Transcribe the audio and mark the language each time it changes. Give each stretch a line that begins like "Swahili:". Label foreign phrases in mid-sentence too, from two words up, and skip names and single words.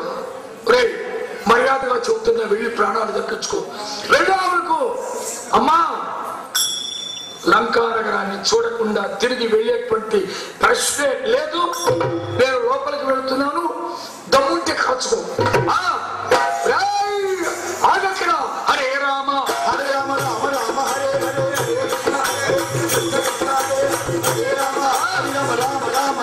Telugu: రే, మర్యాదగా చెబుతున్నా, వెళ్ళి ప్రాణాలు దక్కించుకో. వెళ్ళావనుకో అమ్మా, లంకానగరాన్ని చూడకుండా తిరిగి వెళ్ళేటువంటి ప్రశ్నే లేదు. నేను లోపలికి వెళుతున్నాను, దమ్ముంటే కాచుకో.
Sanskrit: ఆగక్కడ హరే రామ హరే రామ రామ రామ హరే హరే హరే రామ హరే రామ రామ రామ